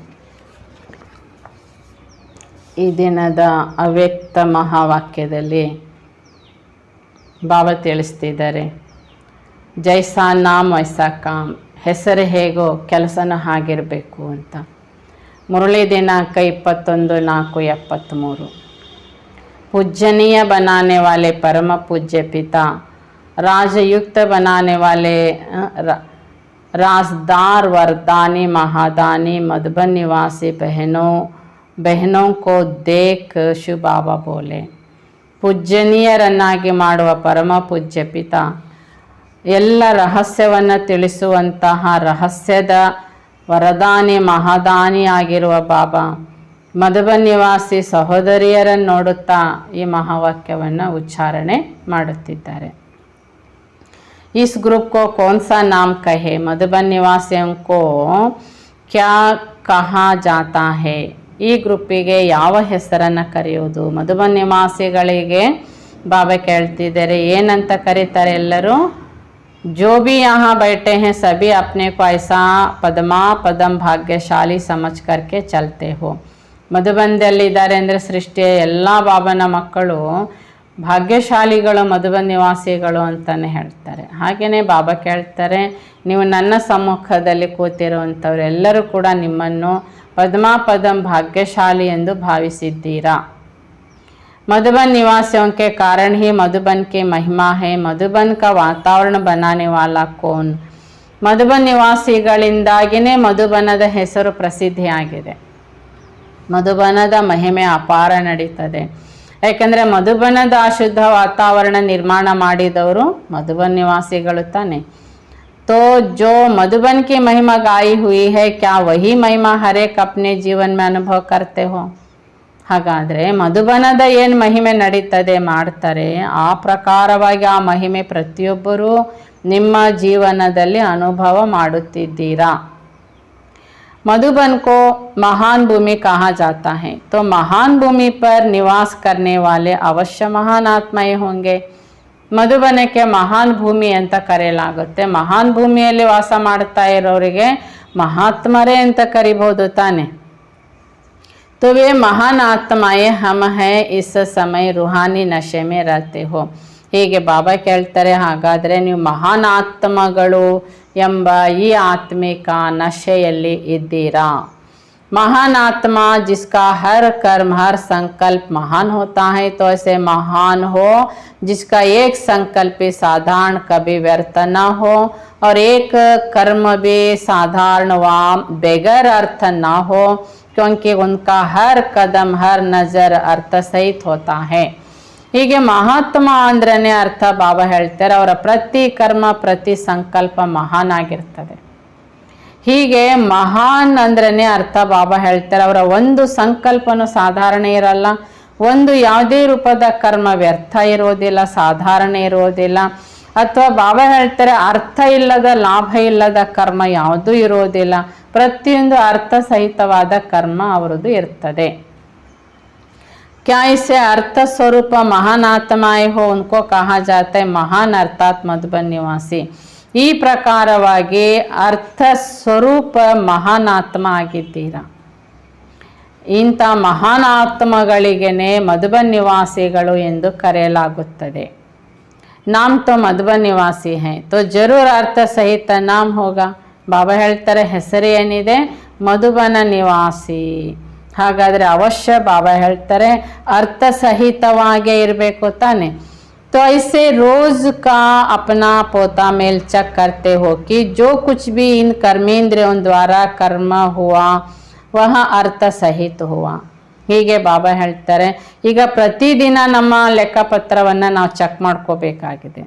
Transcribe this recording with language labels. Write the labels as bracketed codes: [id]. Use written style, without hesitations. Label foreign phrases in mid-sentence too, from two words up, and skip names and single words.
[kn] ಈ ದಿನದ ಅವ್ಯಕ್ತ ಮಹಾವಾಕ್ಯದಲ್ಲಿ ಬಾಬಾ ತಿಳಿಸ್ತಿದ್ದಾರೆ, [hi] जैसा नाम वैसा काम, [kn] ಹೆಸರು ಹೇಗೋ ಕೆಲಸನ ಹಾಗಿರಬೇಕು ಅಂತ. ಮುರಳಿ ದಿನಾಂಕ 21/4/73. [hi] पूजनीय बनाने वाले परम पूज्य पिता, राजयुक्त बनाने वाले राजदार वरदानी महादानी मधुबन निवासी बहनों को देख शिव बाबा बोले, [kn] ಪೂಜ್ಯನೀಯರನ್ನಾಗಿ ಮಾಡುವ ಪರಮ ಪೂಜ್ಯ ಪಿತ, ಎಲ್ಲ ರಹಸ್ಯವನ್ನು ತಿಳಿಸುವಂತಹ ರಹಸ್ಯದ ವರದಾನಿ ಮಹಾದಾನಿ ಆಗಿರುವ ಬಾಬಾ ಮಧುಬನ್ ನಿವಾಸಿ ಸಹೋದರಿಯರನ್ನು ನೋಡುತ್ತಾ ಈ ಮಹಾವಾಕ್ಯವನ್ನು ಉಚ್ಚಾರಣೆ ಮಾಡುತ್ತಿದ್ದಾರೆ. [hi] इस ग्रुप को कौन सा नाम कहे, मधुबन निवासियों को क्या कहा जाता है? [kn] ಈ ಗ್ರೂಪಿಗೆ ಯಾವ ಹೆಸರನ್ನು ಕರೆಯುವುದು? ಮಧುಬನ್ ನಿವಾಸಿಗಳಿಗೆ ಬಾಬಾ ಕೇಳ್ತಿದ್ದಾರೆ, ಏನಂತ ಕರೀತಾರೆ ಎಲ್ಲರೂ? [hi] जो भी यहाँ बैठे हैं सभी अपने को ऐसा पदमा पदम भाग्यशाली समझ करके चलते हो. [kn] ಮಧುಬನದಲ್ಲಿದ್ದಾರೆ ಅಂದರೆ ಸೃಷ್ಟಿಯ ಎಲ್ಲ ಬಾಬನ ಮಕ್ಕಳು ಭಾಗ್ಯಶಾಲಿಗಳು, ಮಧುಬನ್ ನಿವಾಸಿಗಳು ಅಂತಲೇ ಹೇಳ್ತಾರೆ. ಹಾಗೆಯೇ ಬಾಬಾ ಕೇಳ್ತಾರೆ, ನೀವು ನನ್ನ ಸಮ್ಮುಖದಲ್ಲಿ ಕೂತಿರುವಂಥವರೆಲ್ಲರೂ ಕೂಡ ನಿಮ್ಮನ್ನು ಪದ್ಮಾಪದಂ ಭಾಗ್ಯಶಾಲಿ ಎಂದು ಭಾವಿಸಿದ್ದೀರಾ. [hi] मधुबन निवासियों के कारण ही मधुबन की महिमा है. मधुबन का वातावरण बनाने वाला कौन? [kn] ಮಧುಬನ್ ನಿವಾಸಿಗಳಿಂದಾಗಿಯೇ ಮಧುಬನದ ಹೆಸರು ಪ್ರಸಿದ್ಧಿಯಾಗಿದೆ. ಮಧುಬನದ ಮಹಿಮೆ ಅಪಾರ ನಡೀತದೆ. ಯಾಕೆಂದರೆ ಮಧುಬನದ ಅಶುದ್ಧ ವಾತಾವರಣ ನಿರ್ಮಾಣ ಮಾಡಿದವರು ಮಧುಬನ್ ನಿವಾಸಿಗಳು ತಾನೆ. [hi] तो जो मधुबन की महिमा गाई हुई है, क्या वही महिमा हर एक अपने जीवन में अनुभव करते हो? [kn] ಹಾಗಾದರೆ ಮಧುಬನದ ಏನು ಮಹಿಮೆ ನಡೀತದೆ ಮಾಡ್ತಾರೆ, ಆ ಪ್ರಕಾರವಾಗಿ ಆ ಮಹಿಮೆ ಪ್ರತಿಯೊಬ್ಬರೂ ನಿಮ್ಮ ಜೀವನದಲ್ಲಿ ಅನುಭವ ಮಾಡುತ್ತಿದ್ದೀರಾ. [hi] मधुबन को महान भूमि कहा जाता है, तो महान भूमि पर निवास करने वाले अवश्य महान आत्माएं होंगे. [kn] ಮಧುಬನಕ್ಕೆ ಮಹಾನ್ ಭೂಮಿ ಅಂತ ಕರೆಯಲಾಗುತ್ತೆ. ಮಹಾನ್ ಭೂಮಿಯಲ್ಲಿ ವಾಸ ಮಾಡ್ತಾ ಇರೋರಿಗೆ ಮಹಾತ್ಮರೇ ಅಂತ ಕರಿಬಹುದು ತಾನೆ. [hi] तो वे महान आत्माएं हम हैं, इस समय रूहानी नशे में रहते हो. [kn] ಹೀಗೆ ಬಾಬಾ ಕೇಳ್ತಾರೆ, ಹಾಗಾದರೆ ನೀವು ಮಹಾನ್ ಆತ್ಮಗಳು ಎಂಬ ಈ ಆತ್ಮಿಕ ನಶೆಯಲ್ಲಿ ಇದ್ದೀರಾ. [hi] महान आत्मा जिसका हर कर्म हर संकल्प महान होता है, तो ऐसे महान हो जिसका एक संकल्प भी साधारण कभी व्यर्थ न हो और एक कर्म भी साधारण व बगैर अर्थ न हो, क्योंकि उनका हर कदम हर नज़र अर्थ सहित होता है. [kn] ಹೀಗೆ ಮಹಾತ್ಮ ಅಂದ್ರೇ ಅರ್ಥ ಬಾಬಾ ಹೇಳ್ತಾರೆ, ಅವರ ಪ್ರತಿ ಕರ್ಮ ಪ್ರತಿ ಸಂಕಲ್ಪ ಮಹಾನ್ ಆಗಿರ್ತದೆ. ಹೀಗೆ ಮಹಾನ್ ಅಂದ್ರೇ ಅರ್ಥ ಬಾಬಾ ಹೇಳ್ತಾರೆ, ಅವರ ಒಂದು ಸಂಕಲ್ಪನೂ ಸಾಧಾರಣ ಇರಲ್ಲ, ಒಂದು ಯಾವುದೇ ರೂಪದ ಕರ್ಮ ವ್ಯರ್ಥ ಇರೋದಿಲ್ಲ, ಸಾಧಾರಣ ಇರೋದಿಲ್ಲ. ಅಥವಾ ಬಾಬಾ ಹೇಳ್ತಾರೆ, ಅರ್ಥ ಇಲ್ಲದ ಲಾಭ ಇಲ್ಲದ ಕರ್ಮ ಯಾವುದೂ ಇರೋದಿಲ್ಲ, ಪ್ರತಿಯೊಂದು ಅರ್ಥ ಸಹಿತವಾದ ಕರ್ಮ ಅವರದ್ದು ಇರ್ತದೆ. [hi] क्या इसे अर्थ स्वरूप महान आत्माएं हो उनको कहा जाता है महान अर्थात मधुबन निवासी। [kn] ಈ ಪ್ರಕಾರವಾಗಿ ಅರ್ಥ ಸ್ವರೂಪ ಮಹಾನ್ ಆತ್ಮ ಆಗಿದ್ದೀರಾ. ಇಂಥ ಮಹಾನ್ ಆತ್ಮಗಳಿಗೇನೆ ಮಧುಬನ್ ನಿವಾಸಿಗಳು ಎಂದು ಕರೆಯಲಾಗುತ್ತದೆ. [hi] नाम तो मधुबन निवासी है तो ज़रूर अर्थ सहित नाम होगा. [kn] ಬಾಬಾ ಹೇಳ್ತಾರೆ ಹೆಸರು ಏನಿದೆ ಮಧುಬನ ನಿವಾಸಿ. ಹಾಗಾದರೆ ಅವಶ್ಯ ಬಾಬಾ ಹೇಳ್ತಾರೆ ಅರ್ಥ ಸಹಿತವಾಗೇ ಇರಬೇಕು ತಾನೆ. [hi] तो ऐसे रोज का अपना पोता मेल चेक करते हो कि जो कुछ भी इन कर्मेंद्रियों द्वारा कर्म हुआ वह अर्थ सहित हुआ. [kn] ಹೀಗೆ ಬಾಬಾ ಹೇಳ್ತಾರೆ ಈಗ ಪ್ರತಿದಿನ ನಮ್ಮ ಲೆಕ್ಕಪತ್ರವನ್ನು ನಾವು ಚೆಕ್ ಮಾಡ್ಕೋಬೇಕಾಗಿದೆ.